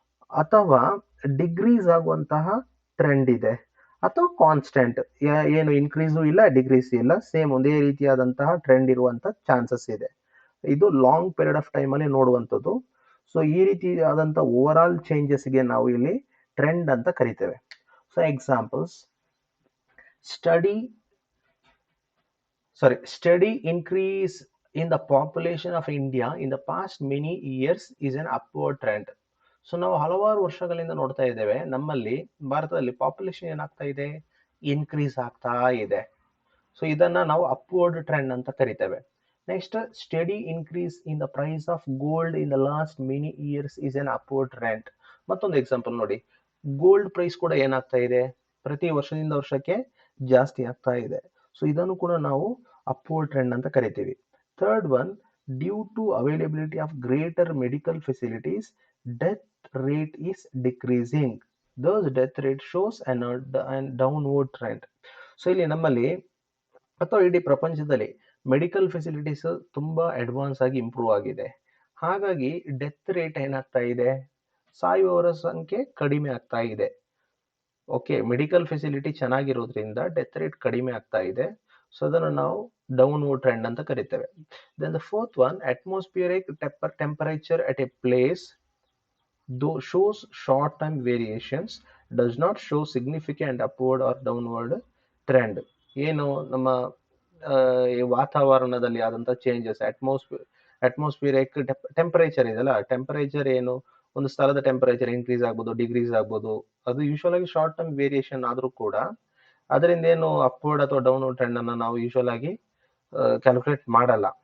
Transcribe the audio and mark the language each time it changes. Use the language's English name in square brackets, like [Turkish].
[Kannada] ಅಥವಾ ಡಿಗ್ರೀಸ್ ಆಗುವಂತಹ ಟ್ರೆಂಡ್ ಇದೆ. ಅಥವಾ ಕಾನ್ಸ್ಟೆಂಟ್, ಏನು ಇನ್ಕ್ರೀಸು ಇಲ್ಲ ಡಿಗ್ರೀಸ್ ಇಲ್ಲ, ಸೇಮ್ ಒಂದೇ ರೀತಿಯಾದಂತಹ ಟ್ರೆಂಡ್ ಇರುವಂತ ಚಾನ್ಸಸ್ ಇದೆ. ಇದು ಲಾಂಗ್ ಪೀರಿಯಡ್ ಆಫ್ ಟೈಮ್ ಅಲ್ಲಿ ನೋಡುವಂಥದ್ದು. ಸೊ ಈ ರೀತಿಯಾದಂಥ ಓವರ್ ಆಲ್ ಚೇಂಜಸ್ಗೆ ನಾವು ಇಲ್ಲಿ ಟ್ರೆಂಡ್ ಅಂತ ಕರಿತೇವೆ. [English] So examples, study steady increase in the population of India in the past many years is an upward trend. [Kannada] So ನಾವು ಹಲವಾರು ವರ್ಷಗಳಿಂದ ನೋಡ್ತಾ ಇದ್ದೇವೆ, ನಮ್ಮಲ್ಲಿ ಭಾರತದಲ್ಲಿ ಪಾಪ್ಯುಲೇಷನ್ ಏನಾಗ್ತಾ ಇದೆ, ಇನ್ಕ್ರೀಸ್ ಆಗ್ತಾ ಇದೆ. ಸೊ ಇದನ್ನ ನಾವು ಅಪ್ವರ್ಡ್ ಟ್ರೆಂಡ್ ಅಂತ ಕರಿತೇವೆ. [English] Next, study increase in the price of gold in the last many years is an upward trend. [Kannada] ಮತ್ತೊಂದು ಎಕ್ಸಾಂಪಲ್ ನೋಡಿ, ಗೋಲ್ಡ್ ಪ್ರೈಸ್ ಕೂಡ ಏನಾಗ್ತಾ ಇದೆ, ಪ್ರತಿ ವರ್ಷದಿಂದ ವರ್ಷಕ್ಕೆ ಜಾಸ್ತಿ ಆಗ್ತಾ ಇದೆ. ಸೊ ಇದನ್ನು ಕೂಡ ನಾವು ಅಪ್ವರ್ಡ್ ಟ್ರೆಂಡ್ ಅಂತ ಕರಿತೀವಿ. [English] Third one, due to availability of greater medical facilities death rate is decreasing. Those death rate shows an downward trend. [Kannada] So ಇಲ್ಲಿ ನಮ್ಮಲ್ಲಿ ಅಥವಾ ಇಡೀ ಪ್ರಪಂಚದಲ್ಲಿ ಮೆಡಿಕಲ್ ಫೆಸಿಲಿಟೀಸ್ ತುಂಬಾ ಅಡ್ವಾನ್ಸ್ ಆಗಿ ಇಂಪ್ರೂವ್ ಆಗಿದೆ. ಹಾಗಾಗಿ ಡೆತ್ ರೇಟ್ ಏನಾಗ್ತಾ ಇದೆ, ಸಾಯುವವರ ಸಂಖ್ಯೆ ಕಡಿಮೆ ಆಗ್ತಾ ಇದೆ. Okay, medical facility ಚೆನ್ನಾಗಿರೋದ್ರಿಂದ death rate ಕಡಿಮೆ ಆಗ್ತಾ ಇದೆ. ಸೊ ಅದನ್ನು ನಾವು ಡೌನ್ವರ್ಡ್ ಟ್ರೆಂಡ್ ಅಂತ ಕರಿತೇವೆ. [English] Then the fourth one, atmospheric temperature at a place though shows short-term variations does not show significant upward or downward trend. [Kannada] ಏನು ನಮ್ಮ ಈ ವಾತಾವರಣದಲ್ಲಿ ಆದಂತ ಚೇಂಜಸ್, ಅಟ್ಮಾಸ್ಫಿಯರಿಕ್ ಟೆಂಪರೇಚರ್ ಇದೆಲ್ಲ, ಟೆಂಪರೇಚರ್ ಏನು, ಒಂದು ಸ್ಥಳದ ಟೆಂಪರೇಚರ್ ಇನ್ಕ್ರೀಸ್ ಆಗ್ಬೋದು, ಡಿಗ್ರೀಸ್ ಆಗ್ಬೋದು, ಅದು ಯೂಶುವಲ್ ಆಗಿ ಶಾರ್ಟ್ ಟರ್ಮ್ ವೇರಿಯೇಷನ್ ಆದ್ರೂ ಕೂಡ ಅದರಿಂದ ಏನು ಅಪ್ವರ್ಡ್ ಅಥವಾ ಡೌನ್ವರ್ಡ್ ಟ್ರೆಂಡ್ ಅನ್ನ ನಾವು ಯೂಶುವಲ್ ಆಗಿ ಕ್ಯಾಲ್ಕುಲೇಟ್ ಮಾಡಲ್ಲ.